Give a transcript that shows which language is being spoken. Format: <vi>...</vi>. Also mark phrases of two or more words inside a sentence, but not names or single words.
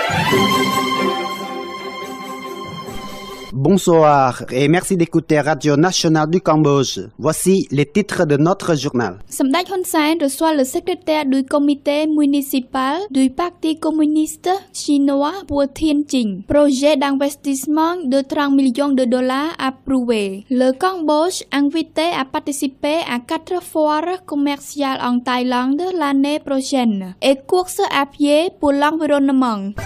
<fr>Bonsoir et merci d'écouter Radio Nationale du Cambodge. Voici les titres de notre journal. សម្ដេចហ៊ុនសែន reçoit le secrétaire du comité municipal du Parti communiste chinois pour Tianjin. Projet d'investissement de 30 millions de dollars approuvé. Le Cambodge invité à participer à 4 foires commerciales en Thaïlande l'année prochaine et course à pied pour l'environnement.</fr>